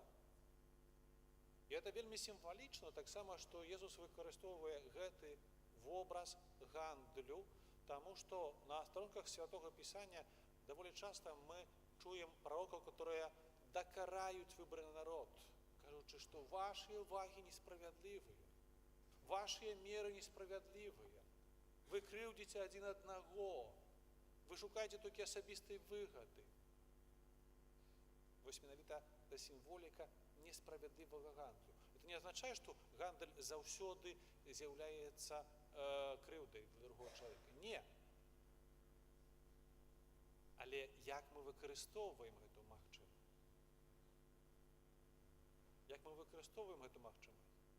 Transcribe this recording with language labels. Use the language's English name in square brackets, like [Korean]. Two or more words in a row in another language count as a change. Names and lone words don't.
[Belarusian] І гэта вельмі сімвалічна, так само, што Езус выкарыстоўвае гэты вобраз гандлю, таму што на старонках Святога Пісання даволі часта мы чуем пророкаў, которые дакараюць выбраны народ, кажучы, што вашыя ўвагі несправядлівыя, вашыя меры несправядлівыя, вы крыўдзіце адзін аднаго, вы шукаеце толькі асабістай выгады. Вось менавіта да сімволіка несправядлівага гандлю. [Russian] Это не означает, что [Belarusian] гандаль заўсёды з'яўляецца крыўдай для другого чалавека. Не. Але як мы выкарыстоўваем гэту магчымасць? Як мы выкарыстоўваем гэту магчымасць?